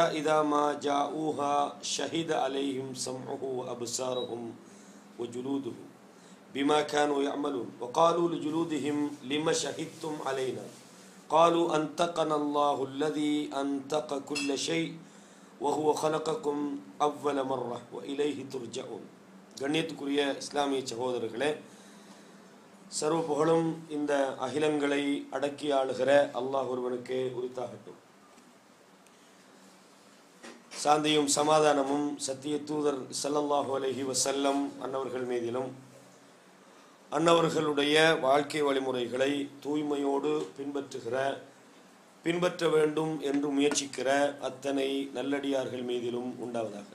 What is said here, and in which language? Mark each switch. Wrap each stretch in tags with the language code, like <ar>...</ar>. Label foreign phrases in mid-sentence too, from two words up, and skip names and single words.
<ar>إذا ما جاءوها شهد عليهم سمعه وأبصارهم وجلودهم بما كانوا يعملون وقالوا لجلودهم لما شهدتم علينا قالوا أنطقنا الله الذي أنطق كل شيء وهو خلقكم أول مرة وإليه ترجعون</ar> <ta>கண்ணியத்துக்குரிய இஸ்லாமிய சகோதரர்களே, சர்வ புகழும் இந்த அகிலங்களை அடக்கி ஆளுகிற அல்லாஹ் ஒருவனுக்கே உரித்தாகட்டும். சாந்தியும் சமாதானமும் சத்திய தூதர்</ta> <ar>صلى الله عليه وسلم</ar> <ta>அன்னவர்கள் மீதிலும் அன்னவர்களுடைய வாழ்க்கை வழிமுறைகளை தூய்மையோடு பின்பற்ற வேண்டும் என்று முயற்சிக்கிற அத்தனை நல்லடியார்கள் மீதிலும் உண்டாவதாக.</ta>